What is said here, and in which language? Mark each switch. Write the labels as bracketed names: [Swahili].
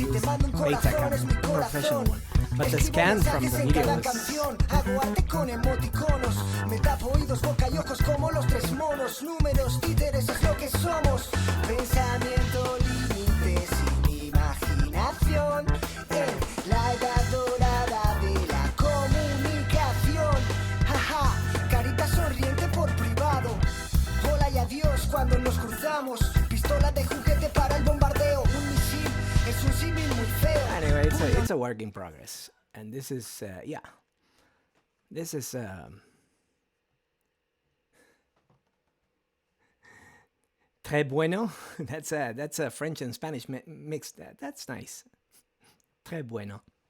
[English] It was Betacam, professional one. But the scan from the video was. [Spanish] Hago arte con emoticonos. Me tapo oídos, boca y ojos como los tres monos. Números, títeres, es lo que somos. Pensamiento, límite, sin imaginación. En la edad dorada de la comunicación. Jaja, carita sonriente por privado. Hola y adiós cuando nos cruzamos. Pistola de juguete para el bombardeo. Un misil es un símil muy feo. [English] Anyway, it's a work in progress. And this is, This is, Très bueno. That's a French and Spanish mix. That's nice. Très bueno.